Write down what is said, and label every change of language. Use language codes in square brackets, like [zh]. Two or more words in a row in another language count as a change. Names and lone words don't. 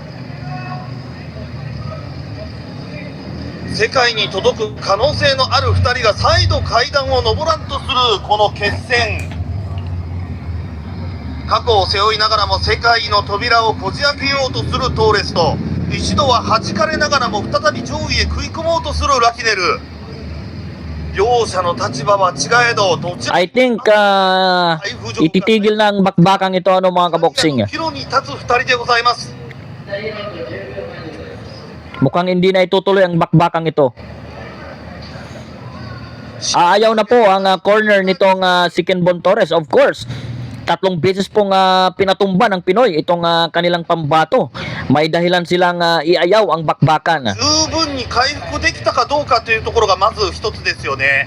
[ja] 世界に届く可能性のある2人が再度階段を上らんとするこの決戦。過去を背負いながらも世界の扉をこじ開けようとするトーレスと、一度は弾かれながらも再び上位へ食い込もうとするラキネル。両者の立場は違えど、どちら [en] I think [tl] ititigil na ang bakbakang ito ano mga kaboksing. [ja] 岐路に立つ二人でございます。第2ラウンド10秒前でございます。 [tl] Mukhang hindi na itutuloy ang bakbakang ito. Ayaw na po ang corner nitong si Kenbon Torres. [en] Of course, [tl] 3 beses pong pinatumba ng Pinoy itong kanilang pambato. May dahilan silang iayaw ang bakbakan. [ja] 十分に回復できたかどうかというところがまず一つですよね。